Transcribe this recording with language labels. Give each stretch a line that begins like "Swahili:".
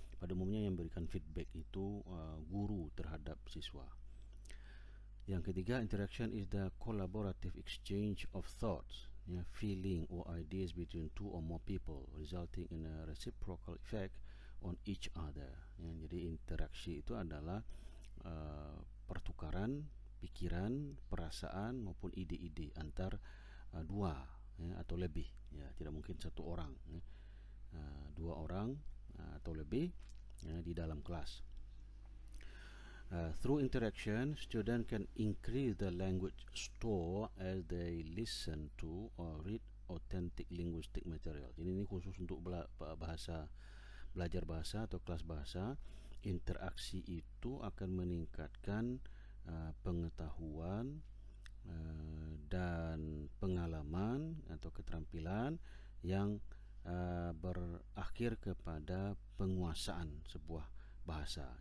Indonesian: Pada umumnya yang memberikan feedback itu guru terhadap siswa.
English: Yang ketiga, interaction is the collaborative exchange of thoughts ya, feeling or ideas between two or more people resulting in a reciprocal effect on each other ya.
Indonesian: Jadi interaksi itu adalah pertukaran pikiran, perasaan maupun ide-ide antar dua ya, atau lebih ya, tidak mungkin satu orang ya. Dua orang atau lebih ya, di dalam kelas.
English: Through interaction, student can increase the language store as they listen to or read authentic linguistic material.
Indonesian: Ini khusus untuk belajar bahasa atau kelas bahasa. Interaksi itu akan meningkatkan pengetahuan dan pengalaman atau keterampilan yang berakhir kepada penguasaan sebuah bahasa.